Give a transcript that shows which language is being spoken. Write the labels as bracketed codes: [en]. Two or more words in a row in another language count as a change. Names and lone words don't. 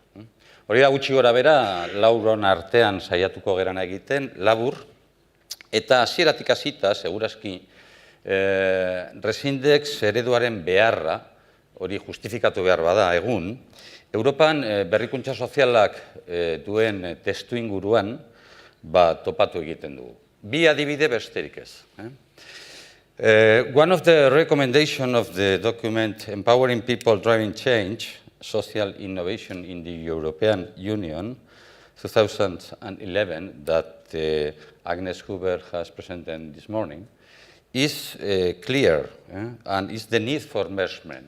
[eu] Hori da gutxi gora bera, lauron artean saiatuko geran egiten, labur, eta hasieratik hasita, segurazki, Resindex ereduaren beharra, hori justifikatu behar bada egun, Europan berrikuntza sozialak duen testu inguruan topatu egiten dugu. Bi adibide besterik ez. [en] One of the recommendations of the document Empowering People Driving Change, Social Innovation in the European Union, 2011, that Agnes Huber has presented this morning, is clear and is the need for measurement.